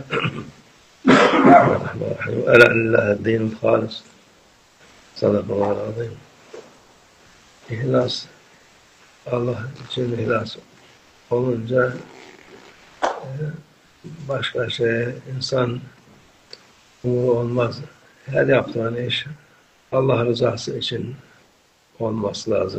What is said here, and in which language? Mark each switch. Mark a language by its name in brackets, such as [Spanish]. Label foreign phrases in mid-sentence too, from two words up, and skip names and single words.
[Arabic] الرحمن الرحيم. ألا لله الدين الخالص. صدق الله العظيم. [Turkish] İhlas, Allah için ihlas olunca başka şeye insan umuru olmaz. Her yaptığın iş Allah rızası için olması lazım.